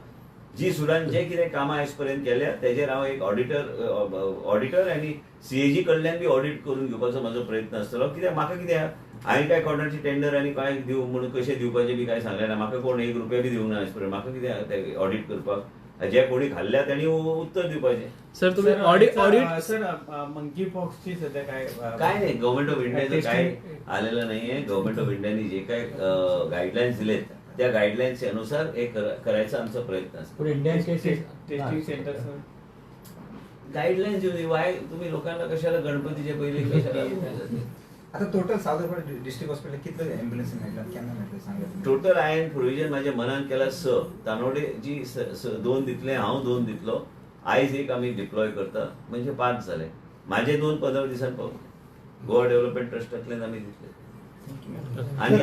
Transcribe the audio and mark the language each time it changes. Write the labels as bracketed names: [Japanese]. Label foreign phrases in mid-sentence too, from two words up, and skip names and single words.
[Konkani] जी सुडान जे कितें कामां आयज पर्यंत केल्या तेजेर हांव एक ऑडिटर आनी CAG कडल्यान बी ऑडिट करून घेवपाचो म्हाजो प्रयत्न आसतलो. कित्याक म्हाका कितें हांवें काय कोणाची टेंडर आनी काय दिवं म्हणून कशें दिवपाचें बी काय सांगलें ना. म्हाका कोण 1 रुपया बी दिवंक ना आयज पर्यंत. म्हाका कितें ते ऑडिट करपाक जे कोणी खाल्ल्या त्यांनी उत्तर दिवपाचें. [Marathi] सर तुम्ही ऑडिट सर मंकी पॉक्सची सध्या काय नाही गव्हर्नमेंट ऑफ इंडियाचं काय आलेलं नाहीये. गव्हर्नमेंट ऑफ इंडियाने जे काय गाईडलाईन्स दिलेत त्या गाईडलाईन्स अनुसार हे करायचा आमचा प्रयत्न असतो. [English] testing centre [Marathi] गाईडलाईन्स येऊ वाय तुम्ही लोकांना कशाला गणपतीच्या पहिले कशाला [Konkani] आता टोटल सावंतवाडी डिस्ट्रिक्ट हॉस्पिटल कितले एम्ब्युलन्स मेळटा केन्ना मेळटा सांगा. टोटल हांवें प्रोविजन म्हाज्या मनान केला 6. तानोडे जी 2 दितले हांव 2 दितलो. आयज एक आमी डिप्लॉय करता म्हणजे 5 जाले. म्हाजे 2 15 दिसान पावले. गोवा डेव्हलपमेंट ट्रस्टांतल्यान आमी दितले.